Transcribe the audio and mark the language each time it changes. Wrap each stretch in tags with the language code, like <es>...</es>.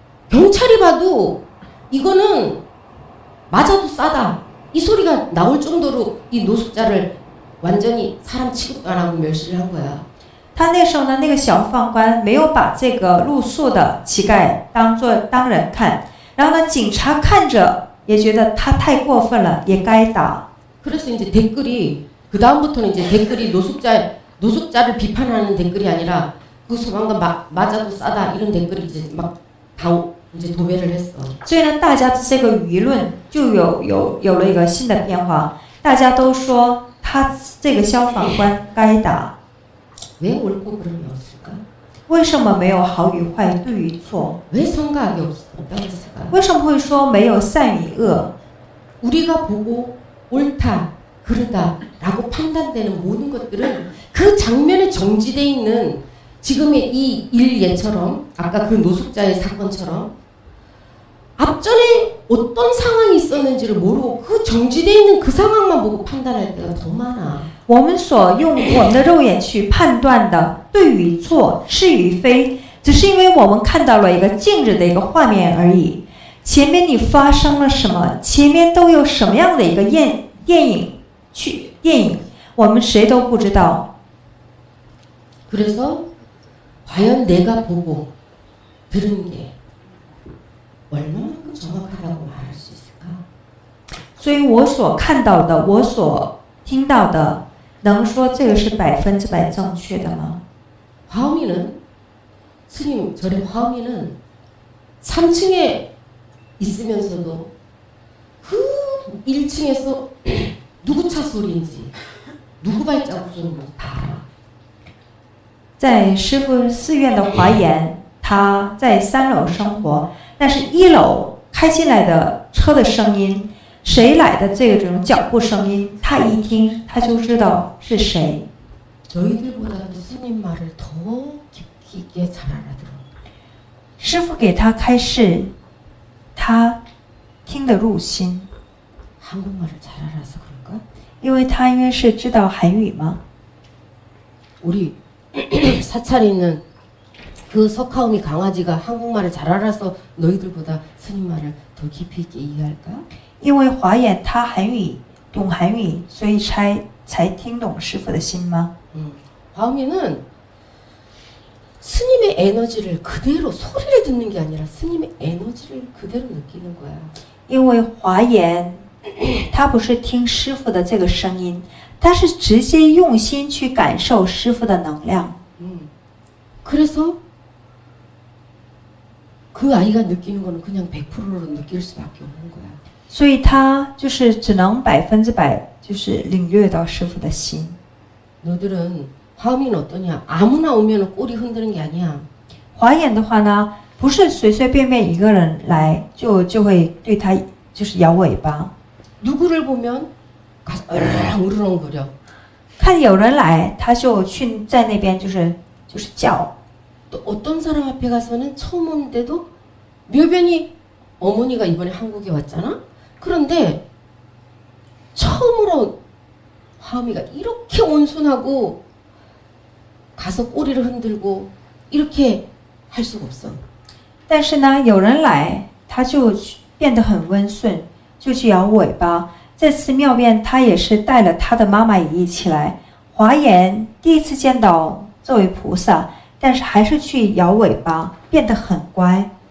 <ko>경찰이 봐도 이거는 맞아도 싸다. 이 소리가 나올 정도로 이 노숙자를 완전히 사람 취급도 안 하고 멸시를 한 거야.</ko> <zh>他那时候呢，那个消防官没有把这个露宿的乞丐当人看，然后呢，警察看着也觉得他太过分了，也该打。</zh> <ko>그래서 이제 댓글이 그 다음부터는 이제 댓글이 노숙자를 비판하는 댓글이 아니라 그 소방관 맞아도 싸다 이런 댓글이 이제 막 다 이제 도배를 했어.</ko> <zh>所以呢，大家这个舆论就有了一个新的变化，大家都说他这个消防官该打。</zh> <ko>왜 옳고 그름이 없을까?</ko> <zh>为什么没有好与坏、对与错？</zh> <ko>왜 선과 악이 없다고 했을까?</ko> <zh>为什么会说没有善与恶？</zh> <ko>우리가 보고 옳다, 그르다라고 판단되는 모든 것들은 그 장면에 정지돼 있는 지금의 이 일예처럼 아까 그 노숙자의 사건처럼 앞전에 어떤 상황이 있었는지를 모르고 그 정지되어 있는 그 상황만 보고 판단할 때가 더 많아.</ko> <zh>我们所用我们的肉眼去判断的对与错、是与非，只是因为我们看到了一个静止的一个画面而已。前面你发生了什么，前面都有什么样的一个电影，我们谁都不知道。</zh> <ko>그래서 과연 내가 보고 들은 게 얼마만큼 정확하다고 말할 수 있을까?</ko> <zh>所以我所看到的，我所听到的，能说这个是100%正确的吗？</zh> <ko>화엄이는 스님 절의 화엄이는 3층에 있으면서도 그 1층에서 누구 차 소리인지 누구 발자국 소리인지 다 알아.</ko> <zh>在师父寺院的华严，他在3楼生活，但是1楼开进来的车的声音，谁来的这种脚步声音，他一听他就知道是谁。</zh> <ko>저희들보다도 스님 말을 더 깊이 있게 잘 알아들어.</ko> <zh>师父给他开示，他听得入心，</zh> <ko>한국말을 잘 알아서 그런가?</ko> <zh>因为他应该是知道韩语吗？</zh> <ko>우리 사찰에 있는 그 석하오미 강아지가 한국말을 잘 알아서 너희들보다 스님 말을 더 깊이 있게 이해할까?</ko> <zh>因为华严他懂韩语，所以才听懂师父的心吗？</zh> <ko>화엄이는 스님의 에너지를 그대로 소리를 듣는 게 아니라 스님의 에너지를 그대로 느끼는 거야.</ko> <zh>因为华严，他不是听师父的这个声音，他是直接用心去感受师父的能量。</zh> <ko>그래서 그 아이가 느끼는 거는 그냥 100%로 느낄 수밖에 없는 거야.</ko> <zh>所以他就是只能100%就是领略到师父的心。</zh> <ko>너들은 화엄이는 어떠냐? 아무나 오면 꼬리 흔드는 게 아니야.</ko> <zh>华严的话呢，不是随随便便一个人来就会对他就是摇尾巴。</zh> <ko>누구를 보면 가서 으르렁거려.</ko> <zh>看有人来，他就去在那边就是叫。</zh> <ko>또 어떤 사람 앞에 가서는 처음 오는데도 묘변이 어머니가 이번에 한국에 왔잖아? 그런데 처음으로 화엄이가 이렇게 온순하고 가서 꼬리를 흔들고 이렇게 할 수가 없어.</ko> <zh>但是呢，有人来，他就变得很温顺，就去摇尾巴。在寺庙边，他也是带了他的妈妈也一起来。华严第一次见到这位菩萨，但是还是去摇尾巴，变得很乖，</zh>